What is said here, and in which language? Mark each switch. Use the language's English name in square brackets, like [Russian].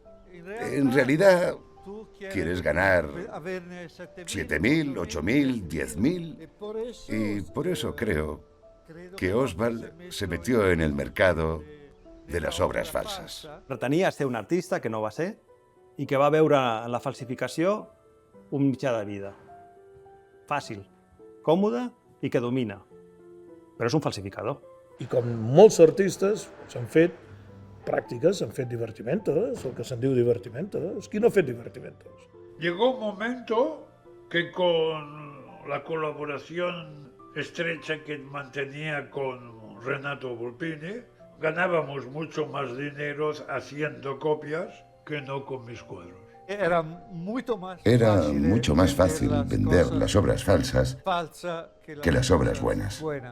[Spanish] En realidad, quieres ganar 7.000, 8.000, 10.000, y por eso creo que Oswald se metió en el mercado de [Catalan] les obres falses. Pretenia ser un artista que no va ser i que va veure en la falsificació un mitjà de vida. Fàcil, còmode i que domina. Però és un falsificador. I com molts artistes s'han fet pràctiques, s'han fet divertimentos, el que se'n diu divertimentos. Qui no ha fet divertimentos? [Spanish] Llegó un momento que con la colaboración estrecha que mantenía con Renato Volpini, ganábamos mucho más dinero haciendo copias que no con mis cuadros. Era mucho más fácil vender las obras falsas que las obras buenas.